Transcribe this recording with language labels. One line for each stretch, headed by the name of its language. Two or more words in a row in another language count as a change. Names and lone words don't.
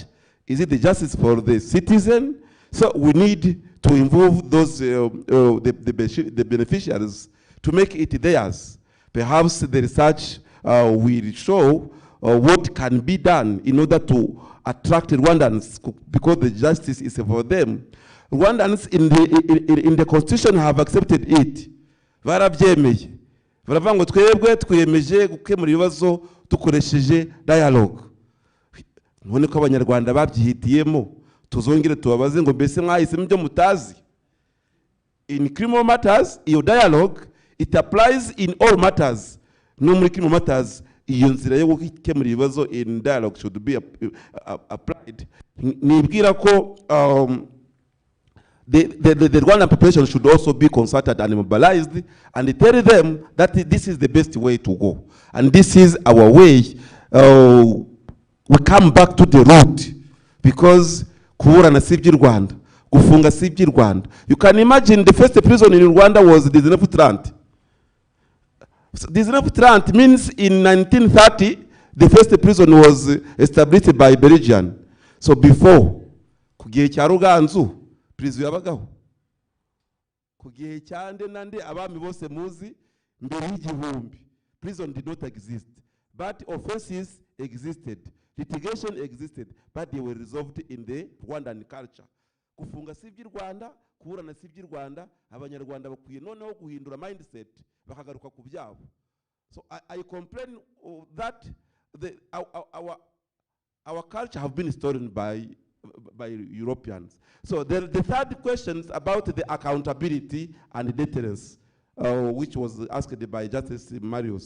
English: Is it the justice for the citizen? So we need to involve those the beneficiaries to make it theirs. Perhaps the research will show what can be done in order to attract Rwandans, because the justice is for them. Rwandans in the Constitution have accepted it.
Kinyarwanda: Barabyemeye. Baravuga ngo twebwe twiyemeje gukemura ibibazo dukoresheje dialogue. None ko abanyarwanda babyihitiyemo, tuzongere tubabaze ngo mbese mwahisemo ibyo mutazi.
English: In criminal matters, your dialogue, it applies in all matters.
Kinyarwanda: No muri
English: criminal matters,
Kinyarwanda: iyo nzira yo gukemura ibibazo
English: in dialogue should be applied.
Kinyarwanda: Nibwira ko
English: the Rwandan population should also be consulted and mobilized, and tell them that this is the best way to go. And this is our way. We come back to the root, because
Kinyarwanda: kuburana si iby'i Rwanda, gufunga si iby'i Rwanda.
English: You can imagine the first prison in Rwanda was the Dizenefutranti. Dizenefutranti means in 1930, the first prison was established by Belgian. So before,
Kinyarwanda: kugihe cya Ruganzu, prison yabagaho. Kugihe cyande nande abami bose muzi mbere y'igihumbi,
English: prison did not exist, but offenses existed. Litigation existed, but they were resolved in the Rwandan culture.
Kinyarwanda: Kufunga si iby'i Rwanda, kuburana si iby'i Rwanda, abanyarwanda bakwiye noneho guhindura mindset, bakagaruka ku byabo.
English: So I complain that our culture have been stolen by Europeans. So the third question is about the accountability and deterrence, which was asked by Justice Marius.